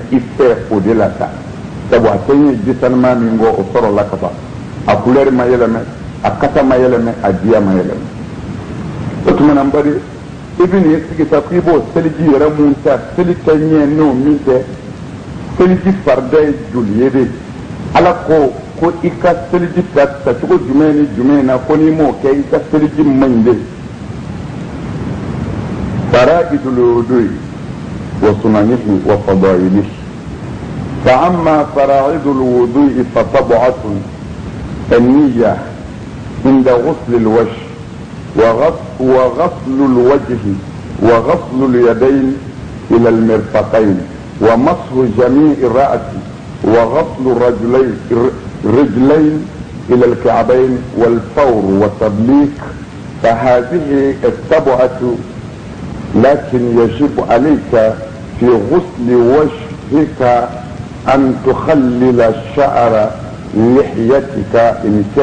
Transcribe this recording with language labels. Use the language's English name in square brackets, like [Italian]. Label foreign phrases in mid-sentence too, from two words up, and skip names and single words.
[Bambara] i fɛ o de la sa sabu a tɛ ye ji sanuman min kɔ o sɔrɔ la ka ban a couleur ma yɛlɛmɛ a kasa ma yɛlɛmɛ a diya ma yɛlɛmɛ o tuma na n bari i bɛ nin sigi sa k'i b'o seliji yɛrɛ mun ta seli tɛ ɲɛ n'o min tɛ seliji farida ye joli ye de ala ko i ka seliji tacogo jumɛn ni jumɛn na ko n'i m'o kɛ i ka seliji man ɲi de [Arabic] فرائض الوضوء وسننه وفضائله فأما فرائض الوضوء فسبعة النية عند غسل الوجه وغسل الوجه وغسل اليدين إلى المرفقين ومسح جميع الرأس وغسل الرجلين إلى الكعبين والفور والتدليك فهذه السبعة لكن يجب عليك في غسل وجهك أن تخلل شعر لحيتك إن